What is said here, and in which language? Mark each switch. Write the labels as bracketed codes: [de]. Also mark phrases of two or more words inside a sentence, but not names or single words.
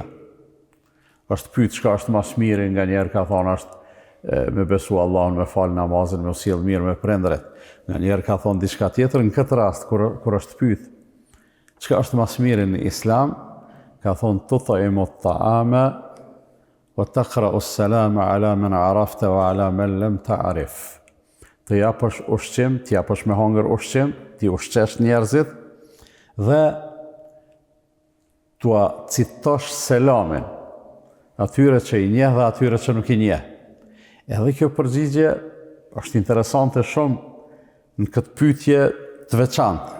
[sq] Është pyet çka është më së miri, nganjëherë ka thonë është me besu Allahun, me fal namazin, me u sjell mirë me prindërit. Nganjëherë ka thonë diçka tjetër. Në këtë rast kur është pyet çka është më së miri në Islam, ka thonë [ar] تطعم الطعام وتقرأ السلام على من عرفت وعلى من لم تعرف. [sq] Të japësh ushqim, të japësh me hongër ushqim, të ushqesh njerëzit dhe t'ua citosh selamin atyre që i njeh dhe atyre që nuk i njeh. Edhe kjo përgjigje është interesante shumë në këtë pyetje të veçantë.